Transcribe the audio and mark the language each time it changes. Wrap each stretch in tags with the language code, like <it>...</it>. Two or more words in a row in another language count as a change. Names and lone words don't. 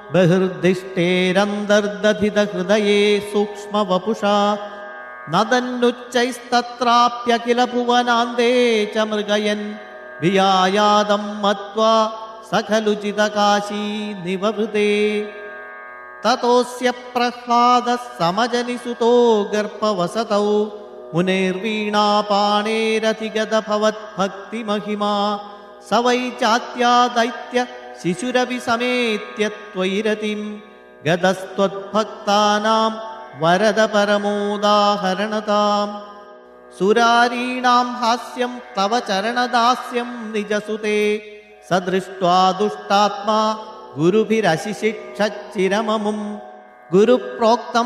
<sa>ബഹിർദിഷ്ടേരന്തർദധിതഹൃദയേ സൂക്ഷ്മവപുഷാ നദന്നുച്ചൈസ്തത്രാപ്യഖില ഭുവനാന്തേ ച മൃഗയൻ വിയായാദം മത്വാ സഖലുചിതകാശീ നിവവൃതേ തതോസ്യ പ്രഹ്ലാദഃ സമജനിസുതോ ഗർഭവസതൗ മുനൈർവീണാപാണേരധിഗതഭവദ്ഭക്തിമഹിമാ स वै चात्या दैत्य शिशुरपि समेत्य त्वयिरतिं गदस्त्वद्भक्तानां वरद परमोदाहरणताम् सुरारीणां हास्यं तव चरणदास्यं निजसुते स दृष्ट्वा दुष्टात्मा गुरुभिरशिशिक्षच्चिरममुं गुरुप्रोक्तं</sa>